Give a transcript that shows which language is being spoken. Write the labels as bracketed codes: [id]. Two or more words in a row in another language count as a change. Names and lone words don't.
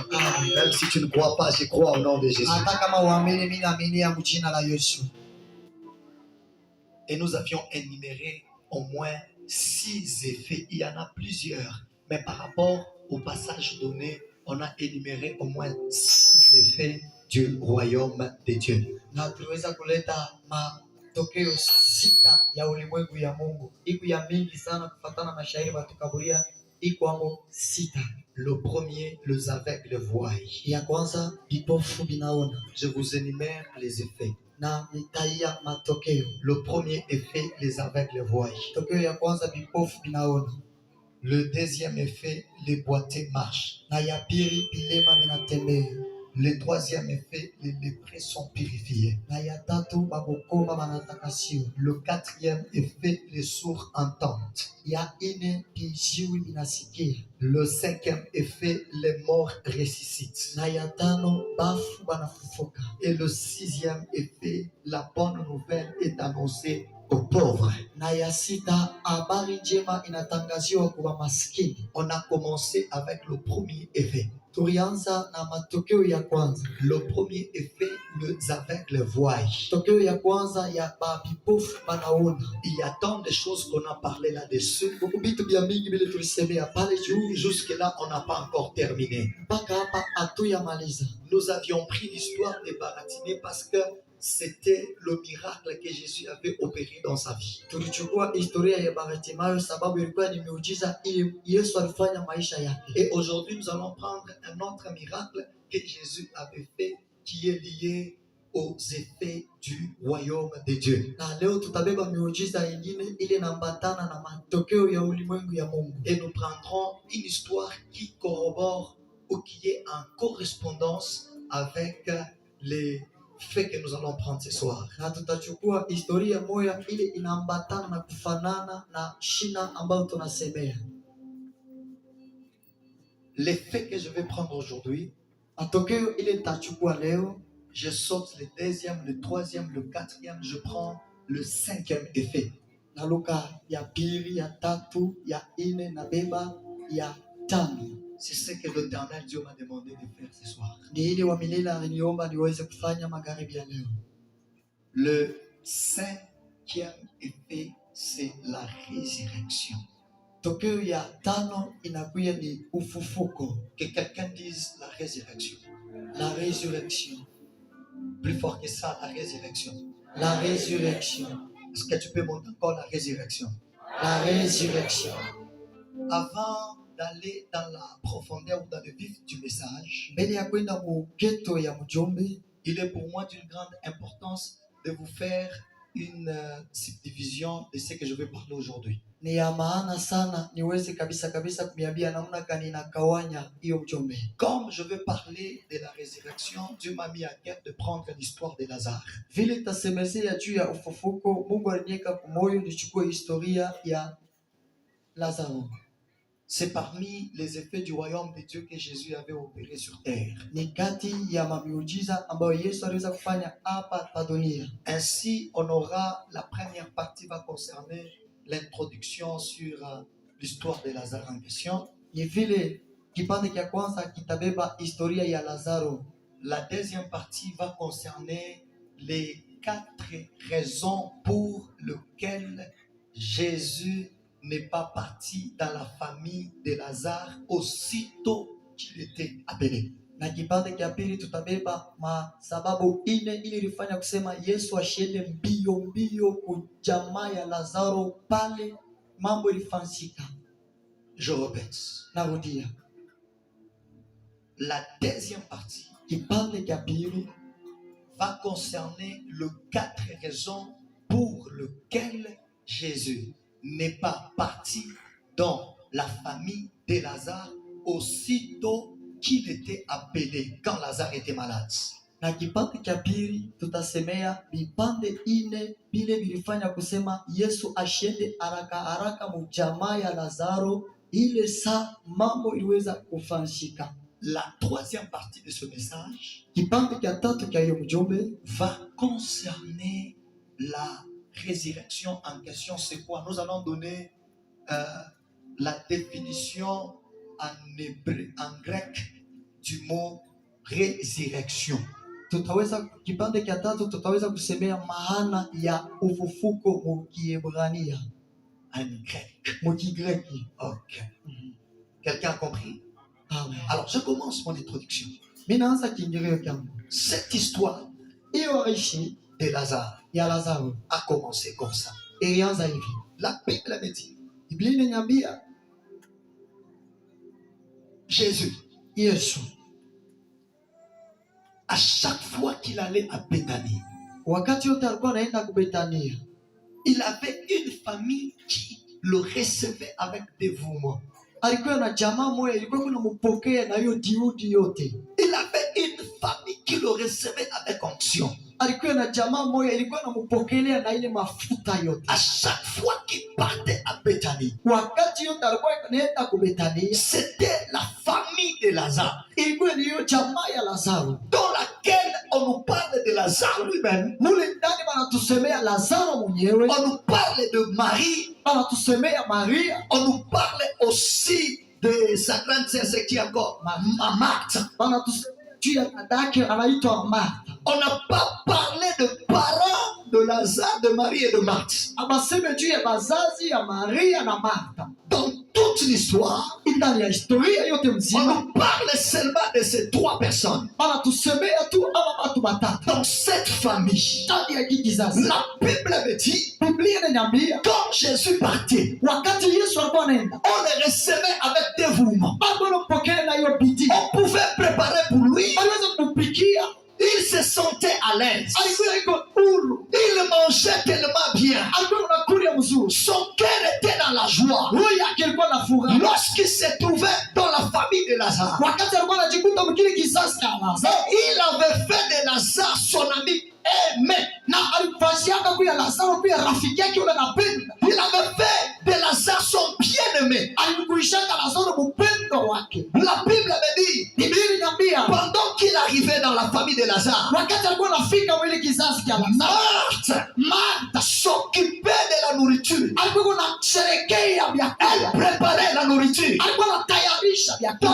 [fr] Même si tu ne crois pas, je crois au nom de Jésus. Et nous avions énuméré au moins 6 effets. Il y en a plusieurs. Mais par rapport au passage donné, on a énuméré au moins 6 effets du royaume de Dieu. [sw] Na tuliweza kuleta matokeo 6 ya ulimwengu ya Mungu. Iko ya mingi sana kufatana na shairi batukaburia, iko amo 6. [fr] Le premier, les aveugles voient. [sw] Ya kwanza vipofu binaona. [fr] Je vous énumère les effets. [sw] Na nitaia matokeo. [fr] Le premier effet, les aveugles voient. [sw] Tokeo ya kwanza vipofu binaona. [fr] Le deuxième effet, les boiteux marchent. [sw] Na ya pili bilema binatembea. [fr] Le troisième effet, les lépreux sont purifiés. [sw] Na ya tatu babokoma banatakasiwa. [fr] Le quatrième effet, les sourds entendent. [sw] Ya ine biziwi binasikia. [fr] Le cinquième effet, les morts ressuscitent. [sw] Na ya tano bafu banafufuka. [fr] Et le sixième effet, la bonne nouvelle est annoncée aux pauvres. [sw] Na ya sita habari njema inatangaziwa kwa maskini. [fr] On a commencé avec le premier effet. [sw] Tulianza na matokeo ya kwanza. [fr] Le premier effet, les aveugles voient. [sw] Tokeo ya kwanza ya babipofu banaona. [fr] Il y a tant de choses qu'on a parlé là-dessus. [sw] Vitu vya mingi vile tulisemea pale juu. [fr] Jusque-là, on n'a pas encore terminé. [sw] Mpaka hapa hatuyamaliza. [fr] Nous avions pris l'histoire de Baratimée parce que c'était le miracle que Jésus avait opéré dans sa vie. [sw] Tulichukua historia ya Bartimayo sababu ilikuwa ni miujiza ile Yesu alifanya maisha yake. [fr] Et aujourd'hui, nous allons prendre un autre miracle que Jésus avait fait qui est lié aux effets du royaume de Dieu. [sw] Na leo tutabeba miujiza ingine ile inaambatana na matokeo ya ulimwengu ya Mungu. [fr] Et nous prendrons une histoire qui corrobore ou qui est en correspondance avec les faits que nous allons prendre ce soir. [sw] Na tutachukua historia moja ile inaambatana na kufanana na shina ambayo tunasemea. [fr] Les faits que je vais prendre aujourd'hui, [sw] matokeo ile nitachukua leo, [fr] je saute le deuxième, le troisième, le quatrième, je prends le cinquième effet. [sw] Naluka ya pili, ya tatu, ya ine na beba ya tano. [fr] C'est ce que l'Éternel Dieu m'a demandé de faire ce soir. [sw] Ni ile wa milele aliniomba niweze kufanya magharibi ya leo. [fr] Le cinquième effet, c'est la résurrection. [sw] Tokeo ya tano inakuya ni ufufuko. [fr] Que quelqu'un dise la résurrection. La résurrection. Plus fort que ça, la résurrection. La résurrection. Est-ce que tu peux monter encore la résurrection? La résurrection. Avant d'aller dans la profondeur ou dans le vif du message, [sw] mbele ya kwenda mugeto ya mjombe, [fr] il est pour moi d'une grande importance de vous faire une subdivision de ce que je vais parler aujourd'hui. [sw] Ni ya maana sana niweze kabisa kumiambia namna gani nakawanya hiyo mjombe. [fr] Comme je veux parler de la résurrection, Dieu m'a mis à cœur de prendre l'histoire de Lazare. [sw] Vile tasemezea juu ya ufufuko, Mungu aliniweka kwa moyo nichukue historia ya Lazaro. [fr] C'est parmi les effets du royaume de Dieu que Jésus avait opéré sur terre. [sw] Ni kati ya mamiujiza ambayo Yesu aliweza kufanya hapa pa dunia. [fr] Ainsi, on aura la première partie va concerner l'introduction sur l'histoire de Lazare en question. [sw] Ni vile kipande cha kwanza kitabeba historia ya Lazaro. [fr] La deuxième partie va concerner les 4 raisons pour lesquelles Jésus n'est pas parti dans la famille de Lazare aussitôt qu'il était appelé. [sw] Na kipande cha pili tutabeba masababu ine ili ilifanya kusema Yesu ashende mbio kujamaa ya Lazaro pale mambo ilifanyika. [fr] Je répète. [sw] Narudia. [fr] La deuxième partie [sw] kipande cha pili [fr] va concerner les 4 raisons pour lesquelles Jésus n'est pas parti dans la famille de Lazare aussitôt qu'il était appelé, quand Lazare était malade. [sw] Na kipande cha pili tutasemea vipande ine vile vilifanya kusema Yesu ashende haraka mujamaa ya Lazaro ile saa mambo iliweza kufanyika. [fr] La troisième partie de ce message [sw] kipande cha tatu cha hiyo mjumbe [fr] va concerner la résurrection en question. C'est quoi? Nous allons donner la définition en hébreu, en grec du mot résurrection. [sw] Tutaweza kipande cha tatu, tutaweza kusemea maana ya ufufuko mu Kiebrania, [fr] En grec. [sw] mu Kigreki. [fr] Ok. Quelqu'un a compris? Amen. Alors, je commence mon introduction. [sw] Mimi naanza kiingirio changu. [fr] Cette histoire [sw] Hiyo rishi [fr] de Lazare [sw] ya Lazaro [fr] a commencé comme ça. [sw] ilianza hivi. [fr] La Bible me dit, [sw] Biblia inaniambia [fr] Jésus, [sw] Yesu [fr] à chaque fois qu'il allait à Béthanie, [sw] wakati yote alikuwa anaenda kubetania, [fr] il avait une famille qui le recevait avec dévouement. [sw] alikuwa na jamaa moja ilikuwa inampokea na hiyo juhudi yote. [fr] Il avait une famille qui le recevait avec onction. [sw] Alikuwa na jamaa moja ilikuwa inampokelea na ile mafuta yote. [fr] À chaque fois qu'il partait à Béthanie, [sw] Wakati yote alikuwa anaenda kubetania, [fr] c'était la famille de Lazare, [sw] ilikuwa ni hiyo jamaa ya Lazaro, [fr] dans laquelle on nous parle de Lazare lui-même, [sw] mule ndani wanatusemea Lazaro mwenyewe, [fr] on nous parle de Marie, [sw] wanatusemea Maria, [fr] on nous parle aussi de sa grande sœur, c'est qui encore? Marthe. [sw] wanatusemea juu ya dadake anaitwa Martha. [fr] On n'a pas parlé de parents de Lazare, de Marie et de Marthe. [sw] Abaseme juu ya bazazi ya Maria na Martha. [fr] Dans toute l'histoire, [sw] Ndani ya historia yote [fr] on [sw] mzima, [fr] nous parle seulement de ces trois personnes. [sw] wanatusemea tu ama watu watatu. [fr] Dans cette famille, [sw] Ndani ya hiki kizazi, [fr] la Bible me dit, [sw] Biblia inaniambia [fr] quand Jésus partait, [sw] wakati Yesu alikuwa anaenda, [fr] on le recevait avec dévouement. [sw] bado anampokea na hiyo bidii. [fr] On pouvait préparer pour lui. [sw] Aliweza kumpikia, [fr] Il se sentait à l'aise. [sw] alikuwa iko huru, [fr] Il mangeait tellement bien. [sw] alikuwa anakula mzuri, [fr] Son cœur était dans la joie. [sw] roho yake ilikuwa na furaha. [fr] Lorsqu'il se trouvait dans la famille de Lazare, [sw] Wakati alikuwa anajikuta mkile kizazi cha Lazaro, [fr] il avait fait de Lazare son ami aimé. [sw] na alifashiaka kuya Lazaro kuya rafiki yake yule anapenda. [fr] Il avait fait de Lazare son bien-aimé. [sw] Alimkuishaka Lazaro mpendo wake. [fr] La Bible me dit, [sw] Biblia inaniambia [fr] pendant qu'il arrivait dans la famille de Lazare, [sw] wakati alikuwa anafika mwile kizazi cha Lazaro, [fr] Marthe s'occupait de la nourriture. [sw] alikuwa anasherekea [fr] Elle [sw] vyakula, [fr] préparait la nourriture. [sw] alikuwa anatayarisha vyakula.